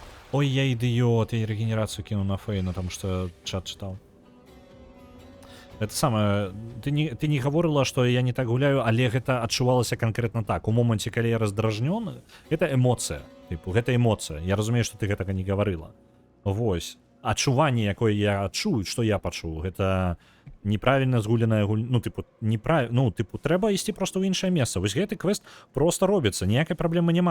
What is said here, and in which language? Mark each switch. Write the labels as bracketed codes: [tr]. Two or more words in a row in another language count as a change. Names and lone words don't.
[ru] Ой, я идиот, я регенерацию кинул на Фейна, потому что чат читал. Это самое, ты не говорила, что я не так гуляю, [be] але гэта адчувалася [ru] конкретно так. [be] У моменце, калі я раздражнёны, это эмоцыя. Типу, гэта эмоцыя. Я разумею, что ты гэтага не говорила. Вось. Адчуванне, якое я адчую, што я пачуў, гэта неправільна згуленая гульня. Ну, типу, трэба ісці просто ў іншае месца. Вось гэты квест просто робіцца, ніякай праблемы няма.